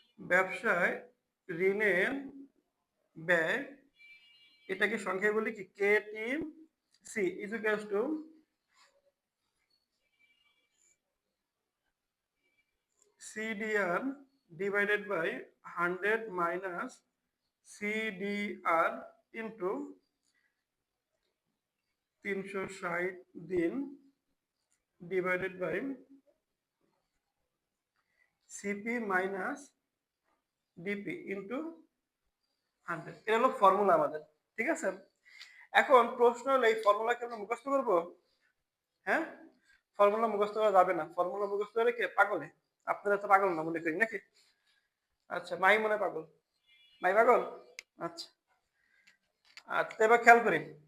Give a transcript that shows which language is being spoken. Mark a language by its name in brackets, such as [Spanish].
[Bangla] ব্যবসায় ঋণের ব্যয়, এটাকে সংখ্যায় বলি কি? [English] KTC is equals to CDR divided by 100 minus CDR into 360 দিন divided by CP minus DP into 100। [Bangla] এটা হলো ফর্মুলা আমাদের, ঠিক আছে? এখন প্রশ্ন হলো, এই ফর্মুলাকে আমরা মুখস্থ করব? হ্যাঁ, ফর্মুলা মুখস্থ করা যাবে না। ফর্মুলা মুখস্থ করে কে পাগলে? আপনারা তো পাগল না মনে করি নাকি? আচ্ছা, মাই মনে পাগল? মাই পাগল? আচ্ছা আচ্ছা, এবার খেয়াল করি।